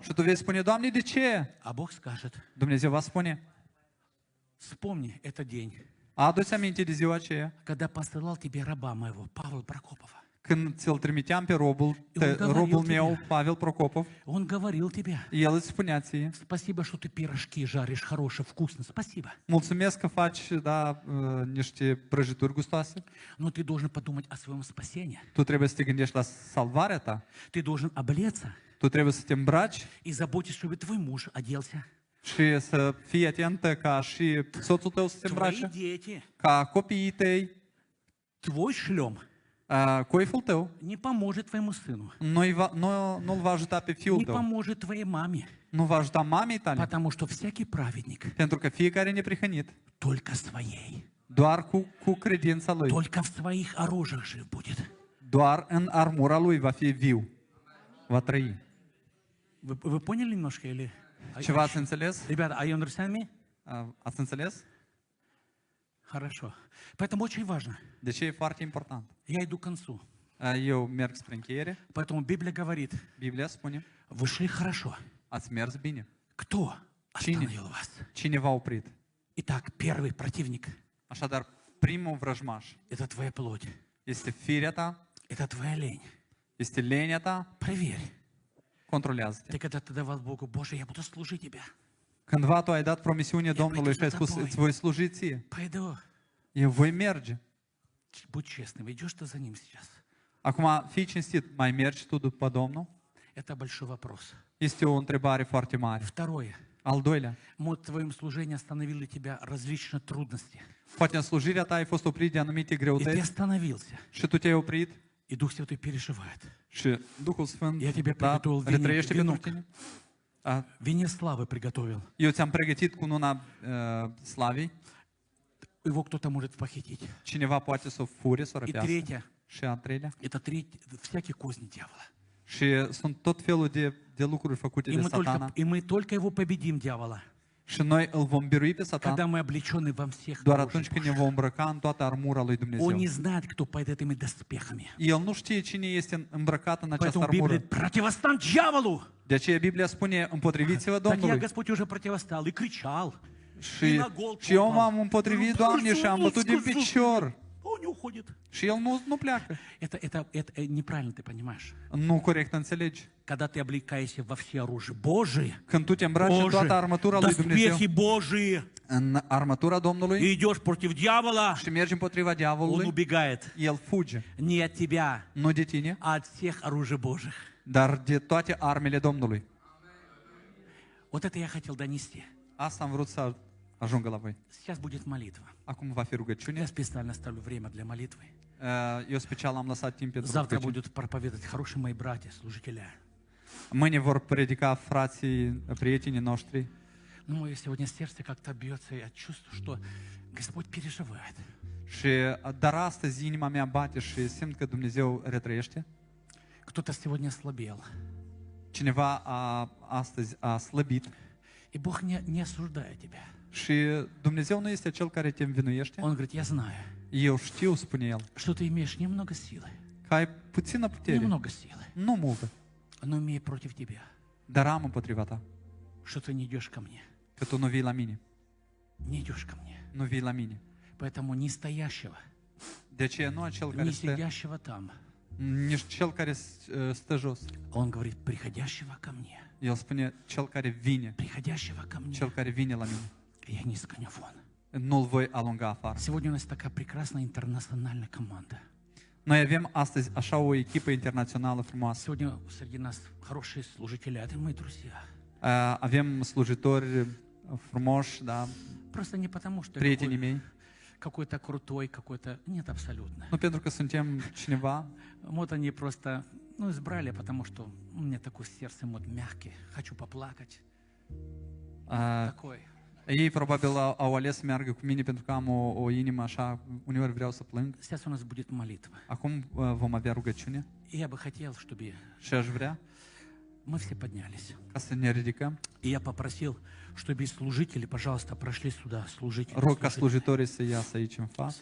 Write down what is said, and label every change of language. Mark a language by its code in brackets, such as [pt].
[ro] Și tu vei spune, Doamne, de ce? [ru] А Бог скажет, [ro] Dumnezeu va spune, [ru] вспомни этот день, [ro] adu-ți aminte de ziua aceea, [ru] когда посылал тебе раба моего, Павла Прокопова. [ro] când ți-l trimiteam pe robul [ru] говорил [ro] robul [ru] тебе. [ro] meu, Pavel Procopov, [ru] Он говорил тебе, [ro] el îți spunea ție, [ru] спасибо, что ты пирожки жаришь хорошие, вкусно, спасибо. [ro] mulțumesc că faci, niște prăjituri gustoase. [ru] Но ты должен подумать о своем спасении. [ro] Tu trebuie să te gândești la salvarea ta. [ru] Ты должен облеться [ro] Tu trebuie să te îmbraci [ru] и заботиться, чтобы твой муж оделся, [ro] și să fii atentă ca și soțul tău să se [ru] твои [ro] îmbrace, [ru] дети, [ro] ca copiii tăi, [ru] твой шлем [ro] coiful tău [ru] не поможет твоему сыну, [ro] nu-l va ajuta pe fiul [ru] не [ro] tău, [ru] поможет твоей маме. [ro] nu va ajuta mamei tale, [ru] Потому что всякий праведник [ro] pentru că fiecare neprihănit, [ru] только своей, [ro] doar cu credința lui, [ru] только в своих оружиях жив будет. [ro] doar în armura lui va fi viu, va trăi. [ru] Вы поняли немножко или? [ro] Ceva ați înțeles? [ru] Ребята, [en] are you understand me? [ro] Ați înțeles? [ru] Хорошо. Поэтому очень важно. [ro] De ce e foarte important? [ru] Я иду к концу. [ro] Eu merg spre încheiere. [ru] Поэтому Библия говорит, [ro] Biblia spune, [ru] вы шли хорошо. [ro] ați mers bine. [ru] Кто [ro] Cine? [ru] остановил вас? [ro] Cine v-a oprit? [ru] Итак, первый противник [ro] Așadar, primul vrăjmaș [ru] – это твоя плоть, [ro] este firea ta, [ru] это твоя лень. [ro] este lenea ta, [ru] Проверь. [ro] controlează-te. [ru] Ты когда ты давал Богу, Боже, я буду служить Тебя. [ro] Cândva tu ai dat promisiune Domnului și ai spus, îți voi sluji ție. [ru] Пойду. [ro] Eu voi merge. [ru] Будь честным, идешь ты за Ним сейчас? [ro] Acum, fii cinstit, mai mergi tu după Domnul? [ru] Это большой вопрос. [ro] Este o întrebare foarte mare. [ru] Второе. [ro] Al doilea, [ru] Может, в твоем служении остановили тебя различные трудности. [ro] poate în slujirea ta ai fost oprit de anumite [ru] И ты [ro] greutăți [ru] остановился. [ro] și tu te-ai oprit [ru] И Дух Святой переживает. [ro] și Duhul Sfânt [ru] Я тебе [ro] da, [ru] приготовил [ro] retrăiește pentru [ru] венок. [ro] tine. [ru] Венец славы приготовил. [ro] Eu ți-am pregătit cununa slavii. [ru] Его кто-то может похитить. [ro] Cineva poate să o fure, să o [ru] И [ro] răpească. [ru] третье. [ro] Și a treilea. [ru] Это всякие козни дьявола. [ro] Și sunt tot felul de lucruri făcute de satana. [ru] И мы только его победим, дьявола, [ro] Și noi îl vom birui pe Satan [ru] когда мы облечены во всех [ro] doar [ru] оружиях [ro] atunci când ne [ru] Божьих. [ro] vom îmbrăca în toată armura lui [ru] Он [ro] Dumnezeu. [ru] не знает, кто под этими dоспехами. [ro] El nu știe cine este îmbrăcat în această [ru] Поэтому Библия [ro] armură. [ru] противостань дьяволу. [ro] De aceea Biblia spune, împotriviți-vă [ru] Так я, [ro] Domnului. [ru] Господь, уже противостал и кричал. [ro] Și eu m-am împotrivit, Doamne, și am bătut din picior. [ru] Он не уходит. [ro] Și el nu pleacă. [ru] Это неправильно, ты понимаешь. [ro] Nu corect înțelegi. [ru] Когда ты облекаешься во все оружие Божие, [ro] Când tu te îmbraci în toată armătura lui Dumnezeu, [ru] доспехи Божии, [ro] în armătura Domnului, [ru] и идешь против дьявола, [ro] și mergi împotriva [ru] он [ro] diavolului, [ru] убегает. [ro] el fuge. [ru] Не от тебя, [ro] Nu de tine, [ru] а от всех оружий Божьих. [ro] dar de toate armele Domnului. [ru] Вот это я хотел донести. [ro] Asta am vrut să ajungă la voi. [ru] Сейчас будет молитва. [ro] Acum va fi rugăciune. [ru] Я специально ставлю время для молитвы. [ro] Eu special am lăsat timp pentru [ru] Завтра [ro] rugăciune. [ru] будут проповедовать хорошие мои братья, служители. [ro] Mâine vor predica frații, prietenii noștri. [ru] Но мое сегодня сердце как-то бьется, я чувствую, что Господь переживает. [ro] Dar astăzi inima mea bate și simt că Dumnezeu retrăiește. [ru] Кто-то сегодня ослабел. [ro] Cineva astăzi a slăbit. [ru] И Бог не осуждает тебя. [ro] Și Dumnezeu nu este Cel care te învinuiește. [ru] Он говорит, я знаю, [ro] Eu știu, spune El, [ru] что ты имеешь немного силы. [ro] că ai puțină putere. [ru] Немного силы. [ro] Nu multă. [ru] Но имея против тебя, [ro] Dar am împotriva ta. [ru] что ты не идешь ко мне. [ro] Că tu nu vii la mine. [ru] Не идешь ко мне. [ro] Nu vii la mine. [ru] Поэтому не стоящего, [ro] De aceea nu acel care [ru] не [ro] stă, [ru] сидящего там. [ro] nici cel care stă jos. [ru] Он говорит, приходящего ко мне. [ro] El spune, cel care vine. [ru] Приходящего ко мне. [ro] Cel care vine la mine. [ru] Я не сгоню вон. [ro] Nu-l voi alunga afară. [ru] Сегодня у нас такая прекрасная интернациональная команда. [ro] Noi avem astăzi așa o echipă internațională frumoasă. [ru] Сегодня среди нас хорошие служители, это мои друзья. [ro] Avem slujitori frumoși, da, [ru] Просто не потому, что я prietenii mei. какой-то крутой, какой-то... Нет, абсолютно. [ro] Nu pentru că suntem cineva, [ru] Вот они просто, избрали, потому что у меня такое сердце вот мягкое. Хочу поплакать. Такой. [ro] ei probabil au ales să meargă cu mine pentru că am o inimă așa, uneori vreau să plâng. [ru] Сейчас у нас будет молитва. [ro] Acum vom avea rugăciune [ru] И я бы хотел, чтобы [ro] și aș vrea [ru] мы все поднялись. [ro] ca să ne ridicăm. [ru] И я попросил, чтобы служители, пожалуйста, прошли сюда. Служители, [ro] Rog ca slujitorii să iasă aici în față.